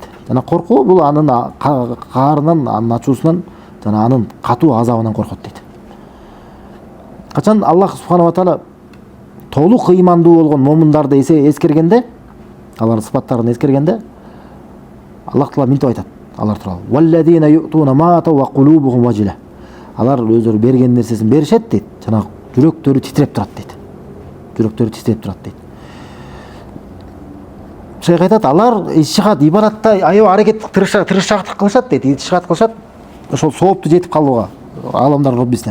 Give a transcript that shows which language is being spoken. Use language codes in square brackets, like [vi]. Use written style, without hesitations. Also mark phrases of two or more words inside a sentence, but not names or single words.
[ky] Жана коркуу бул анын каарынан, анын ачуусунан, жана анын катуу азабынан коркот дейт. Качан [ar] الله سبحانه وتعالى [ky] толук ыймандуу болгон момундарды эскергенде, алардын сыпаттарын эскергенде, Аллах таала мынтип айтат алар тууралуу. [ar] والذين يؤتون ما آتوا وقلوبهم وجلة. [ky] Алар өздөрү берген нерсесин беришет дейт, жана жүрөктөрү титиреп турат дейт. Жүрөктөрү титиреп турат дейт. Шейх айтат, алар иштихат, ибадатта аябай аракет тырышчаактык кылышат дейт, иштихат кылышат. Ошол соопту жетип калууга аламдар Роббисинен.